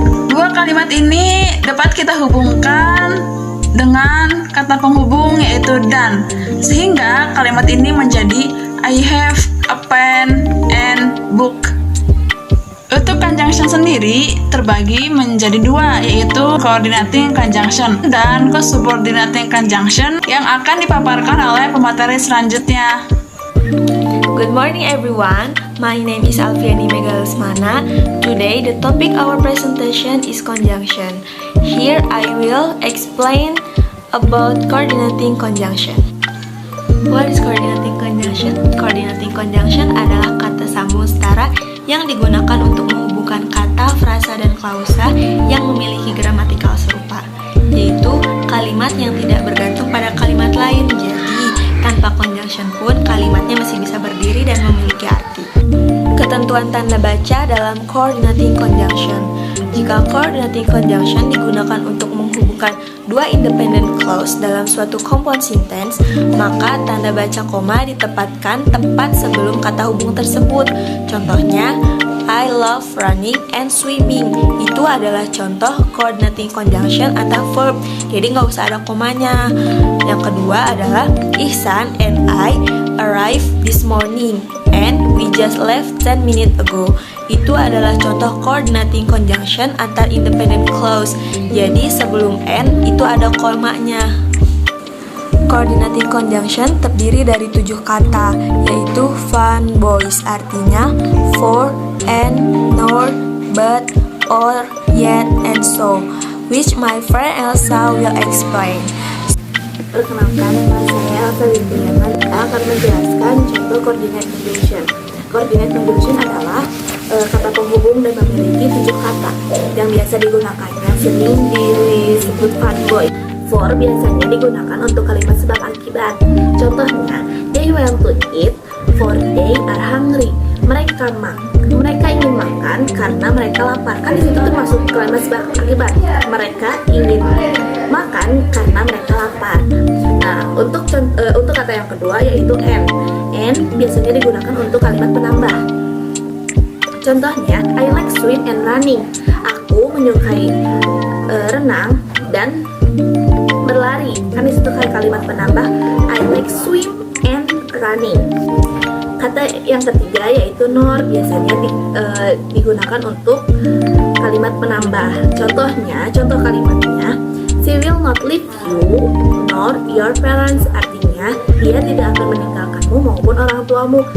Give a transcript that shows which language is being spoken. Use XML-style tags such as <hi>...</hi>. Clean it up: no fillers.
<id>Dua kalimat ini dapat kita hubungkan dengan kata penghubung yaitu dan, sehingga kalimat ini menjadi</id> <en>I have a pen and book.</en> <id>Untuk conjunction sendiri terbagi menjadi dua, yaitu coordinating conjunction dan co-subordinating conjunction yang akan dipaparkan oleh pemateri selanjutnya.</id> <en>Good morning everyone, my name is Alfiani Megalasmana. Today the topic our presentation is conjunction. Here I will explain about coordinating conjunction. What is coordinating conjunction?</en> <id>Coordinating conjunction adalah kata sambung setara yang digunakan untuk menghubungkan kata, frasa, dan klausa yang memiliki gramatikal serupa, yaitu kalimat yang tidak bergantung pada kalimat lain. Jadi, tanpa conjunction pun kalimatnya masih bisa berdiri dan memiliki arti. Ketentuan tanda baca dalam coordinating conjunction. Jika coordinating conjunction digunakan untuk menghubungkan dua independent clause dalam suatu compound sentence, maka tanda baca koma ditempatkan tepat sebelum kata hubung tersebut. Contohnya,</id> <en>I love running and swimming.</en> <id>Itu adalah contoh coordinating conjunction atau verb, jadi nggak usah ada komanya. Yang kedua adalah</id> <en>Ihsan and I arrived this morning and we just left 10 minutes ago.</en> <id>Itu adalah contoh coordinating conjunction antar independent clause. Jadi sebelum and itu ada komanya.</id> <en>Coordinating conjunction</en> <id>terdiri dari 7 kata, yaitu fun boys, artinya</id> <en>for, and, nor, but, or, yet, and so, which my friend Elsa will explain.</en> <id>Perkenalkan, nama saya Elsa Listriana akan menjelaskan contoh coordinate conjunction. Coordinate conjunction adalah kata penghubung dan memiliki 7 kata yang biasa digunakannya sering disebut fun boy. For biasanya digunakan untuk kalimat sebab akibat. Contohnya,</id> <en>they went to eat for they are hungry.</en> <id>Mereka ingin makan karena mereka lapar. Kan di situ termasuk kalimat sebab akibat. Mereka ingin makan karena mereka lapar. Nah, untuk kata yang kedua yaitu and. And biasanya digunakan untuk kalimat penambah. Contohnya,</id> <en>I like swim and running.</en> <id>Aku menyukai renang dan berlari. Kan disitu kayak kalimat penambah</id> <en>I like swim and running.</en> <id>Kata yang ketiga yaitu nor, biasanya digunakan untuk kalimat penambah. Contoh kalimatnya,</id> <en>she will not leave you nor your parents,</en> <id>artinya dia tidak akan meninggalkanmu maupun orang tuamu.</id>